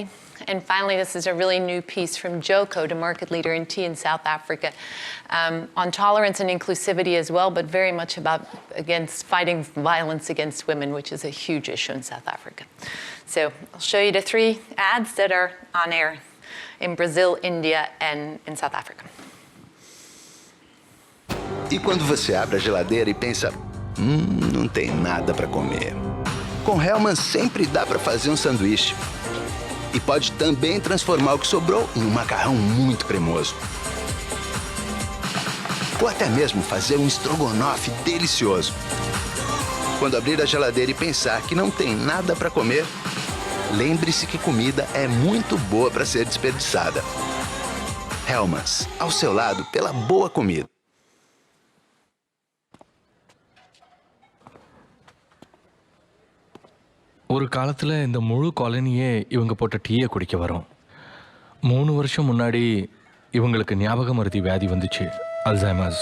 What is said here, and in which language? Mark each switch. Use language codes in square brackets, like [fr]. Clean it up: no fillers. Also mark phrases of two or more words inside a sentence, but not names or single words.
[en] And finally, this is a really new piece from Joko, the market leader in tea in South Africa, on tolerance and inclusivity as well, but very much about fighting violence against women, which is a huge issue in South Africa. So I'll show you the 3 ads that are on air in Brazil, India, and in South Africa. [pt] E quando você abre a geladeira e pensa, não tem nada para comer. Com Hellmann's sempre dá para fazer sanduíche. E pode também transformar o que sobrou em macarrão muito cremoso. Ou até mesmo fazer estrogonofe delicioso. Quando abrir a geladeira e pensar que não tem nada para comer, lembre-se que comida é muito boa para ser desperdiçada. Hellmann's, ao seu lado pela boa comida. [ta] ஒரு காலத்தில் இந்த முழு காலனியே இவங்க போட்ட டீயை குடிக்க வரும். 3 வருஷம் முன்னாடி இவங்களுக்கு ஞாபக மருதி வியாதி வந்துச்சு, அல்சைமர்ஸ்.